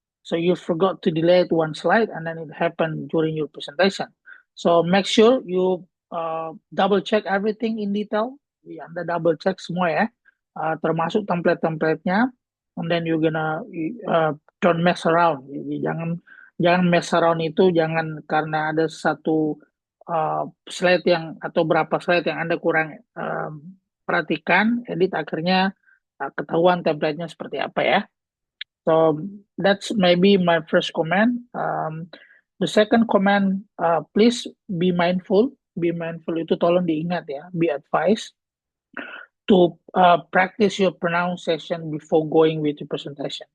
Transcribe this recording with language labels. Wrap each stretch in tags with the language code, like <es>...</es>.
<en>So you forgot to delete one slide and then it happened during your presentation. So make sure you double check everything in detail.</en> <id>Anda double check semua ya, termasuk template-templatenya.</id> <en>And then you're gonna don't mess around.</en> <id>Jadi jangan mess around itu jangan karena ada satu slide yang atau berapa slide yang Anda kurang perhatikan, edit akhirnya ketahuan template-nya seperti apa ya.</id> <en>So that's maybe my first comment. The second comment, please be mindful. Be mindful</en> <id>itu tolong diingat ya.</id> <en>Be advised to practice your pronunciation before going with the presentation.</en>